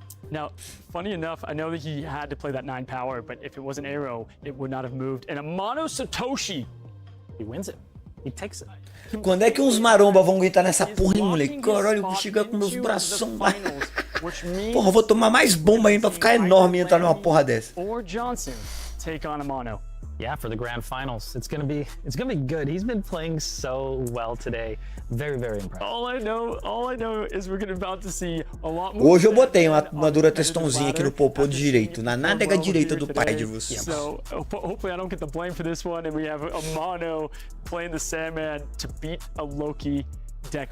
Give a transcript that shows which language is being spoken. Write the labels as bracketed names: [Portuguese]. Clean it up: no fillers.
[English] Now, funny enough, I know that he had to play that 9 power, but if it wasn't Arrow, it would not have moved. And a Mono Satoshi, he wins it. He takes it. [Portuguese] Quando é que uns maromba vão aguentar nessa porra, hein, moleque? Caralho, eu vou chegar com meus bração lá. Porra, eu vou tomar mais bomba ainda pra ficar enorme e entrar numa porra dessa. [English] Or Johnson take on a Mono. Yeah, for the grand finals, it's gonna be good. He's been playing so well today. Very, very impressive. All I know is we're about to see a lot more. [Portuguese] Hoje eu botei uma dura testãozinha aqui no popô direito, na nádega direita do pai de vocês. [English] So hopefully I don't get the blame for this one, and we have a Mono playing the Sandman to beat a Loki deck.